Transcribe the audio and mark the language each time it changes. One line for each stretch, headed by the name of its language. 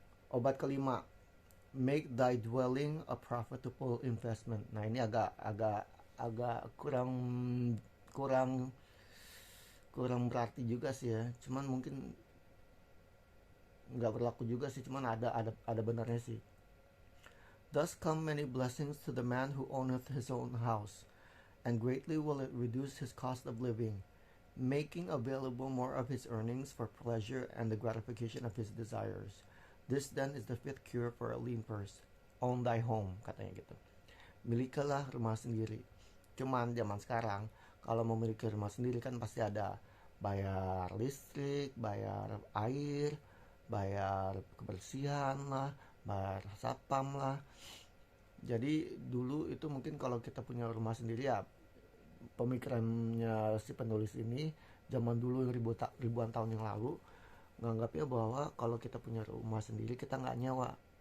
Indonesian: Obat kelima,
English: make thy dwelling a profitable investment.
Indonesian: Nah, ini agak kurang berarti juga sih ya. Cuman mungkin nggak berlaku juga sih, cuman ada benarnya sih.
English: Thus come many blessings to the man who owneth his own house, and greatly will it reduce his cost of living, making available more of his earnings for pleasure and the gratification of his desires. This then is the fifth cure for a lean purse. Own thy home,
Indonesian: katanya gitu. Milikilah rumah sendiri. Cuman zaman sekarang kalau memiliki rumah sendiri kan pasti ada bayar listrik, bayar air, bayar kebersihan lah, bayar satpam lah. Jadi dulu itu mungkin kalau kita punya rumah sendiri, ya pemikirannya si penulis ini zaman dulu ribuan tahun yang lalu nganggapnya bahwa kalau kita punya rumah sendiri kita nggak nyewa.